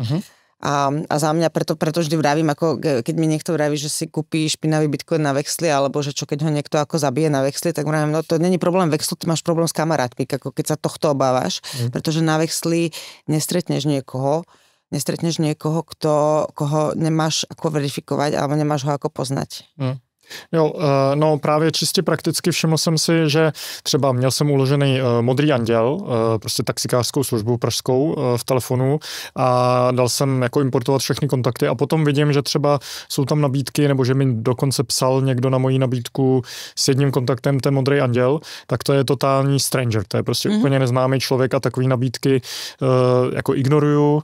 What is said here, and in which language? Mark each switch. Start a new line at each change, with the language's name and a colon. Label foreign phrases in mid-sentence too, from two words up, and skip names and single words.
Slovak: A za mňa preto vždy vravím, ako keď mi niekto vraví, že si kúpi špinavý bitcoin na Vexli, alebo že čo keď ho niekto ako zabije na Vexli, tak vravím, no to není problém Vexlu, ty máš problém s kamarátmi, ako keď sa tohto obávaš, pretože na Vexli nestretneš niekoho, koho nemáš ako verifikovať, alebo nemáš ho ako poznať.
Czech: Jo, no právě čistě prakticky všiml jsem si, že třeba měl jsem uložený Modrý anděl, prostě taxikářskou službu pražskou v telefonu a dal jsem jako importovat všechny kontakty a potom vidím, že třeba jsou tam nabídky, nebo že mi dokonce psal někdo na moji nabídku s jedním kontaktem, ten Modrý anděl, tak to je totální stranger, to je prostě úplně neznámý člověk a takový nabídky jako ignoruju.